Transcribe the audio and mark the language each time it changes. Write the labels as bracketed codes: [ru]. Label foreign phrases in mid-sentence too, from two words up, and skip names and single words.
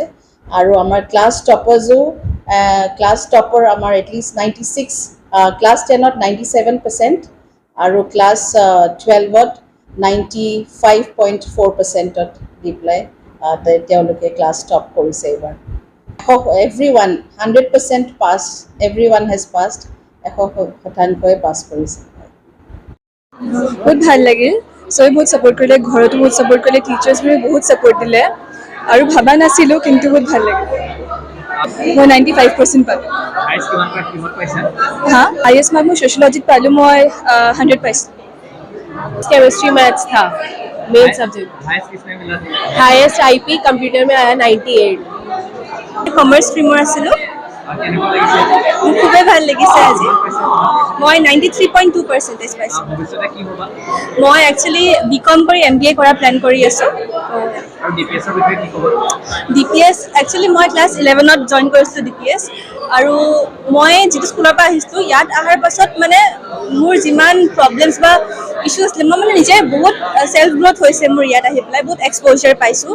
[as] আৰু আমাৰ [en] class topper [as] আমাৰ এটলিষ্ট 96, ক্লাছ 10ত 97% আৰু ক্লাছ 12ত 95.4%ত দি পেলাই তেওঁলোকে [en] class top [as] কৰিছে এইবাৰ। [en] Everyone 100% passed, everyone has passed, 100% [as] পাছ কৰিছে। বহুত ভাল লাগিল, চবে বহুত ছাপোৰ্ট কৰিলে, ঘৰতো বহুত ছাপোৰ্ট কৰিলে, টিচাৰ্ছবোৰে বহুত ছাপোৰ্ট দিলে আৰু ভাবা নাছিলোঁ, কিন্তু বহুত ভাল লাগিল। মই 95% পালোঁ। [en] highest mark [as] মই ছ'চিয়লজিত পালোঁ, মই 100 পাইছোঁ। [en] chemistry maths [hi] था [en] main subject. highest IP computer [hi] में आया 98। [en] commerce streamৰ [as] আছিলোঁ। মোৰ খুবেই ভাল লাগিছে আজি। মই 93.2% পাইছোঁ। মই [en] actually BCom [as] কৰি MBA কৰা প্লেন কৰি আছোঁ। DPS একচুৱেলি মই ক্লাছ 11ত জইন কৰিছিলোঁ DPS, আৰু মই যিটো স্কুলৰ পৰা আহিছিলোঁ, ইয়াত অহাৰ পাছত মানে মোৰ যিমান [en] problems বা issue [as] আছিলে, মই মানে নিজে বহুত [en] self growth [as] হৈছে মোৰ ইয়াত আহি পেলাই, বহুত এক্সপ'জাৰ পাইছোঁ।